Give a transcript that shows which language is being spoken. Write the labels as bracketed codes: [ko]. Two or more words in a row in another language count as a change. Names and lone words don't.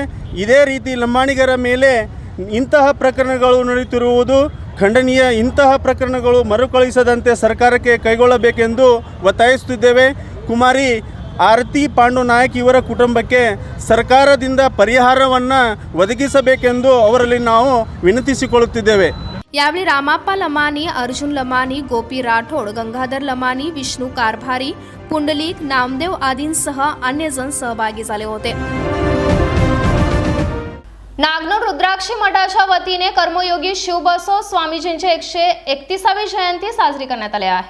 [kn] ಇದೇ ರೀತಿ ಲಂಬಾಣಿಗರ ಮೇಲೆ ಇಂತಹ ಪ್ರಕರಣಗಳು ನಡೆಯುತ್ತಿರುವುದು ಖಂಡನೀಯ. ಇಂತಹ ಪ್ರಕರಣಗಳು ಮರುಕಳಿಸದಂತೆ ಸರ್ಕಾರಕ್ಕೆ ಕೈಗೊಳ್ಳಬೇಕೆಂದು ಒತ್ತಾಯಿಸುತ್ತಿದ್ದೇವೆ. ಕುಮಾರಿ ಆರತಿ ಪಾಂಡು ನಾಯಕ್ ಇವರ ಕುಟುಂಬಕ್ಕೆ ಸರ್ಕಾರದಿಂದ ಪರಿಹಾರವನ್ನು ಒದಗಿಸಬೇಕೆಂದು ಅವರಲ್ಲಿ ನಾವು ವಿನಂತಿಸಿಕೊಳ್ಳುತ್ತಿದ್ದೇವೆ. [mr] यावेळी रामाप्पा लमानी, अर्जुन लमानी, गोपी राठोड, गंगाधर लमानी, विष्णू कारभारी, पुंडलिक नामदेव आदींसह अन्य जण सहभागी झाले होते. नागनूर रुद्राक्षी मठाच्या वतीने कर्मयोगी शिवबसव स्वामीजींची 131वी जयंती साजरी करण्यात आली आहे.